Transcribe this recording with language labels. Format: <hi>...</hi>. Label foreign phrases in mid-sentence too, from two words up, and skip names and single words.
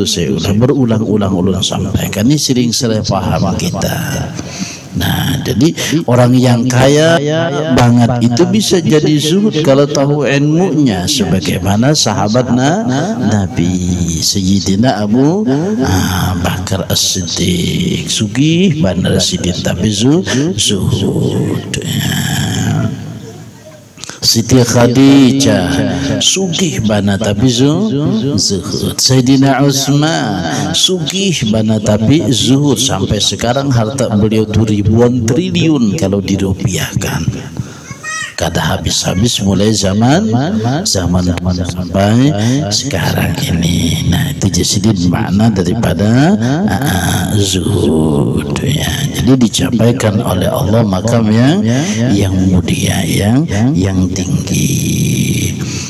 <id>Saya berulang-ulang sampaikan, ini sering salah paham kita. Nah, jadi orang yang kaya banget itu bisa jadi zuhud kalau tahu ilmunya, sebagaimana sahabat Nabi Sayyidina Abu Bakar As-Siddiq,</id> <bjn>sugih bandar sidin tapi zuhud. Siti Khadijah sugih bana tapi zuhud. Sayyidina Utsman sugih bana tapi zuhud.</bjn> <id>Sampai sekarang harta beliau itu ribuan triliun kalau dirupiahkan. Kada habis-habis mulai zaman sampai sekarang ini. Nah, itu jadi makna daripada zuhud ya. Jadi dicapaikan oleh Allah makam yang mulia, yang tinggi.</id>